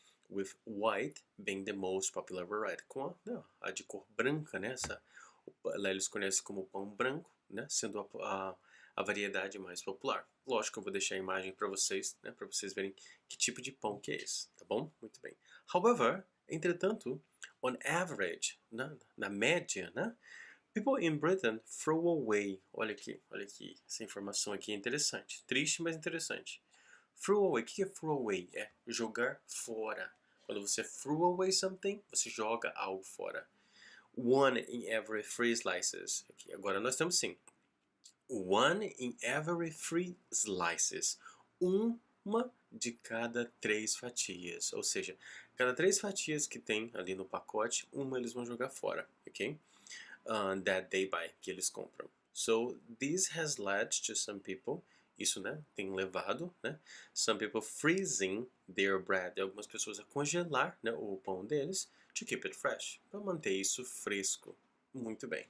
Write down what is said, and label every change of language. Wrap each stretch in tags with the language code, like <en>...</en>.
<en>With white being the most popular variety.</en> <pt>Com a de cor branca, né? Lá eles conhecem como pão branco, né? Sendo a variedade mais popular. Lógico que eu vou deixar a imagem para vocês, né? Para vocês verem que tipo de pão que é esse, tá bom? Muito bem. However, entretanto,</pt> <en>on average,</en> <pt>na média, né?</pt> <en>People in Britain throw away.</en> <pt>Olha aqui. Essa informação aqui é interessante. Triste, mas interessante. Throw away. O que é throw away? É jogar fora. Quando você</pt> <en>throw away something,</en> <pt>você joga algo fora.</pt> <en>One in every three slices.</en> <pt>Aqui, agora nós temos sim.</pt> <en>One in every three slices.</en> <pt>Uma de cada 3 fatias. Ou seja, cada 3 fatias que tem ali no pacote, uma eles vão jogar fora. Ok?</pt> <en>That they buy,</en> <pt>que eles compram.</pt> <en>So this has led to some people,</en> <pt>isso, né, tem levado, né,</pt> <en>some people freezing their bread,</en> <pt>algumas pessoas a congelar, né, o pão deles,</pt> <en>to keep it fresh,</en> <pt>para manter isso fresco. Muito bem.</pt>